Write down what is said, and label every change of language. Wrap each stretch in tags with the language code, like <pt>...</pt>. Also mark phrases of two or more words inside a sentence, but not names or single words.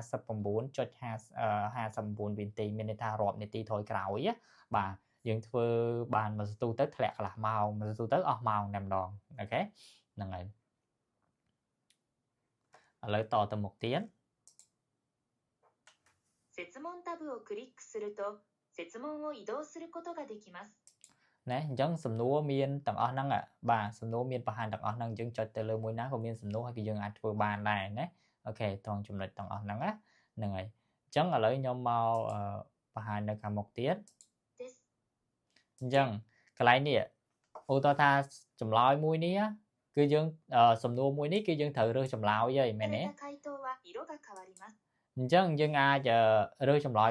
<km>59.59 វិនាទីមានន័យថារាប់នាទីថយក្រោយបាទយើងធ្វើបានមួយសន្ទុះទៅធ្លាក់កន្លះម៉ោងមួយសន្ទុះទៅអស់ម៉ោងតែម្ដងអូខេហ្នឹងហើយឥឡូវតទៅមុខទៀត</km> <ja>設問タブをクリックすると設問を移動することができます</ja> <km>ណាអញ្ចឹងសំណួរមានទាំងអស់ហ្នឹងបាទសំណួរមានបង្ហាញទាំងអស់ហ្នឹងយើងចុចទៅលើមួយណាក៏មានសំណួរហើយគឺយើងអាចធ្វើបានដែរណាអូខេត្រង់ចំណុចទាំងអស់ហ្នឹងហ្នឹងហើយអញ្ចឹងឥឡូវខ្ញុំមកបង្ហាញនៅខាងមុខទៀតអញ្ចឹងកន្លែងនេះឧទាហរណ៍ថាចម្លើយមួយនេះគឺយើងសំណួរមួយនេះគឺយើងត្រូវរើសចម្លើយហើយមែនទេអញ្ចឹងយើងអាចរើសចម្លើយ</km>